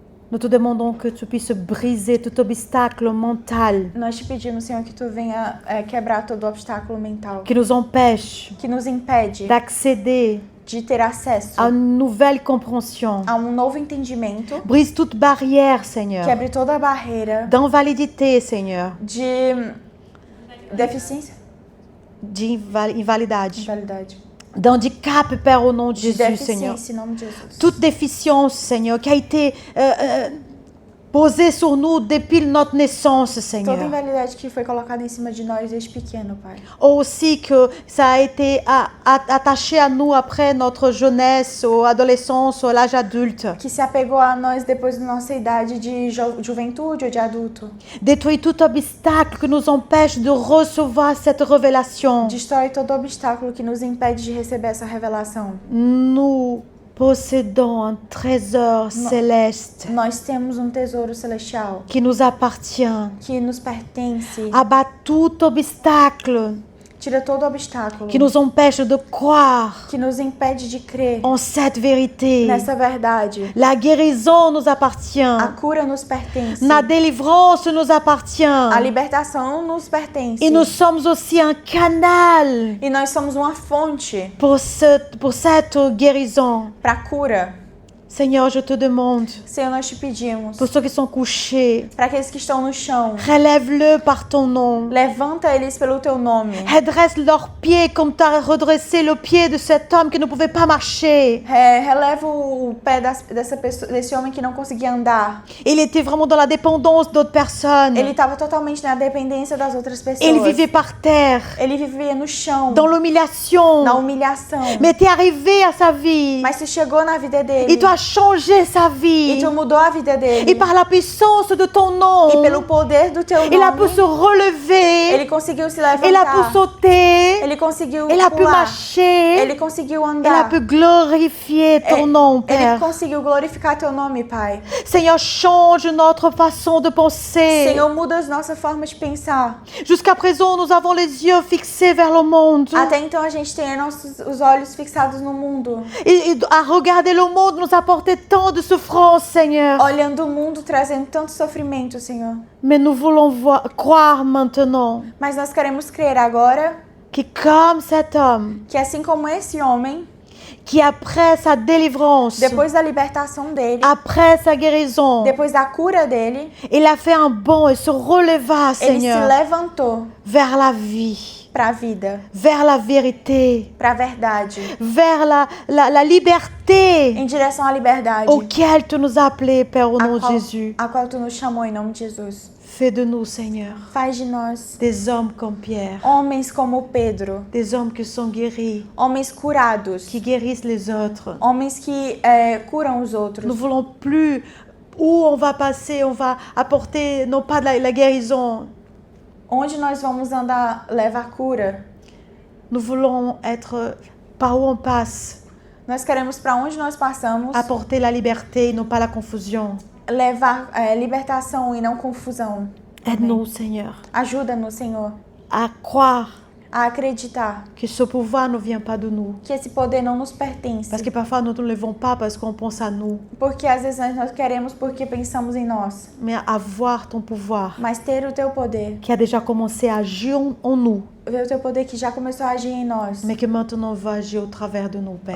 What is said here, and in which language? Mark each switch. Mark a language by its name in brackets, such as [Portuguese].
[French] Nous te demandons que tu puisses briser tout obstacle mental [Portuguese] Nós te pedimos, Senhor, que tu venha quebrar todo obstáculo mental [French] qui nous empêche [Portuguese] que nos impede [French] d'accéder [Portuguese] de ter acesso [French] à une nouvelle compréhension. [Portuguese] a um novo entendimento, [French] Brise toute barrière, Seigneur, [Portuguese] quebre toda a barreira [French] d'invalidité, Seigneur, [Portuguese] de deficiência, [French] d'invalidade, [Portuguese] invalidade, [French] d'handicap, Père, au nom de Jésus, Seigneur. [Portuguese] deficiência em nome de Jesus. [French] Toute déficience, Seigneur, qui a été posée sur nous depuis notre naissance, [Portuguese] Toda [French] Seigneur. [Portuguese] invalidade que foi colocada em cima de nós desde pequeno, Pai. [French] Aussi que ça a été attaché à nous après notre jeunesse, ou adolescence, ou l'âge adulte. [Portuguese] Que se apegou a nós depois da nossa idade de juventude ou de adulto. [French] Détruis tout obstacle qui nous empêche de recevoir cette révélation. [Portuguese] Destrói todo obstáculo que nos impede de receber essa revelação. [French] Nous possédons un trésor céleste [Portuguese] Nós temos um tesouro celestial [French] qui nous appartient. [Portuguese] que nos pertence. [French] Abat tout obstacle [Portuguese] Tira todo obstáculo [French] qui nous empêche de croire [Portuguese] que nos impede de crer [French] en cette vérité. [Portuguese] nessa verdade. [French] La guérison nous appartient. [Portuguese] A cura nos pertence. [French] La délivrance nous appartient. [Portuguese] A libertação nos pertence. [French] Et nous sommes aussi un canal [Portuguese] E nós somos uma fonte [French] pour cette guérison. [Portuguese] para cura. [French] Seigneur, je te demande, [Portuguese] Senhor, nós te pedimos [French] pour ceux qui sont couchés, [Portuguese] para aqueles que estão no chão, [French] relève-le par ton nom. [Portuguese] levanta eles pelo teu nome. [French] Redresse leurs pieds comme tu as redressé le pied de cet homme qui ne pouvait pas marcher. [Portuguese] Releva o pé dessa pessoa, desse homem que não conseguia andar. [French] Il était vraiment dans la dépendance d'autres personnes. [Portuguese] Ele estava totalmente na dependência das outras pessoas. [French] Il vivait par terre, [Portuguese] Ele vivia no chão, [French] dans l'humiliation. [Portuguese] na humilhação. [French] Mais tu es arrivé à sa vie. [Portuguese] Mas tu chegou na vida dele. [French] Et tu as changé sa [Portuguese] E [French] vie. [Portuguese] tu mudou a vida dele. [French] Et par la puissance de ton nom, [Portuguese] E pelo poder do teu [French] il a pu [Portuguese] nome, [French] se relever. [Portuguese] ele conseguiu se [French] Il a pu [Portuguese] levantar. [French] sauter. [Portuguese] Ele conseguiu [French] Il a pu [Portuguese] pular. [French] marcher. [Portuguese] Ele conseguiu [French] Il a [Portuguese] andar. [French] pu glorifier ton nom, [Portuguese] Ele [French] Père. [Portuguese] conseguiu glorificar teu nome, Pai. [French] Seigneur, change notre façon de penser. [Portuguese] Senhor, muda a nossa forma de pensar. [French] Jusqu'à présent, nous avons les yeux fixés vers le monde. [Portuguese] Até então a gente tem os olhos fixados no mundo. [French] Et à regarder le monde nous apporter tant de souffrance, Seigneur. [Portuguese] Olhando o mundo, trazendo tanto sofrimento, Senhor. [French] Mais nous voulons croire maintenant [Portuguese] Mas nós queremos crer agora [French] que comme cet homme, [Portuguese] que assim como esse homem, [French] qui après sa délivrance, [Portuguese] depois da libertação dele, [French] après sa guérison, [Portuguese] depois da cura dele, [French] il a fait un bond et se releva, [Portuguese] ele se [French] Seigneur, [Portuguese] levantou [French] vers la vie, [Portuguese] para a vida, [French] vers la vérité, [Portuguese] para a verdade, [French] vers la liberté [Portuguese] em direção à liberdade, [French] auquel tu nous as appelés, Père, au nom de Jésus. [Portuguese] a qual tu nos chamou em nome de Jesus. [French] Fais de nous, Seigneur, [Portuguese] Faz de nós [French] des hommes comme Pierre, [Portuguese] homens como Pedro, [French] des hommes qui sont guéris, [Portuguese] homens curados, [French] qui guérissent les autres. [Portuguese] homens que curam os outros. [French] Nous ne voulons plus où on va passer, on va apporter non pas la guérison. [Portuguese] Onde nós vamos andar, leva a cura. [French] Nous voulons être par où on passe, [Portuguese] Nós queremos para onde nós passamos, [French] apporter la liberté, non pas la confusion. [Portuguese] levar libertação e não confusão. [French] Aide-nous, Seigneur, [Portuguese] Ajuda-nos, Senhor, [French] à croire [Portuguese] a acreditar [French] que ce pouvoir ne vient pas de nous. [Portuguese] que esse poder não nos pertence. [French] Parce que parfois nous ne le levons pas parce qu'on pense à nous, [Portuguese] Porque às vezes nós queremos porque pensamos em nós. [French] mais à voir ton pouvoir [Portuguese] Mas ter o teu poder, [French] qui a déjà commencé à agir en nous, [Portuguese] ver o teu poder que já começou a agir em nós, [French] mais que maintenant va agir au travers de nous, Père.